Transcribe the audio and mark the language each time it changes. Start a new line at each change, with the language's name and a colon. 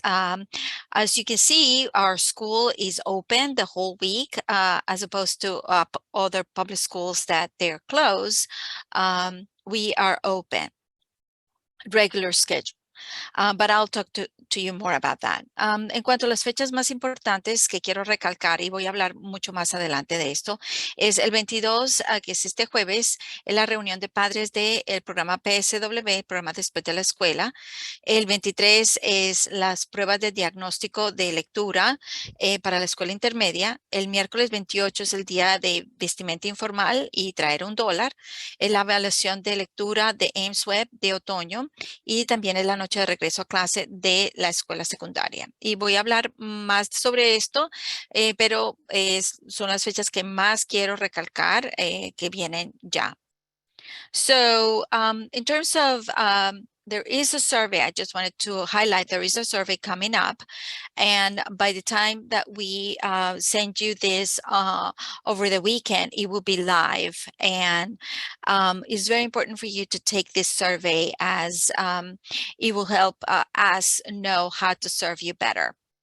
English: As you can see, our school is open the whole week, as opposed to other public schools that they're closed. We are open, regular schedule. But I'll talk to you more about that.
Spanish: En cuanto a las fechas más importantes que quiero recalcar, y voy a hablar mucho más adelante de esto, es el 22, que es este jueves, es la reunión de padres del programa PSW, el programa después de la escuela. El 23 es las pruebas de diagnóstico de lectura para la escuela intermedia. El miércoles 28 es el día de vestimenta informal y traer $1. Es la evaluación de lectura de Ames Web de otoño, y también es la noche de regreso a clase de la escuela secundaria. Y voy a hablar más sobre esto, pero son las fechas que más quiero recalcar que vienen ya.
English: So in terms of there is a survey, I just wanted to highlight there is a survey coming up. And by the time that we send you this over the weekend, it will be live. And it's very important for you to take this survey, as it will help us know how to serve you better.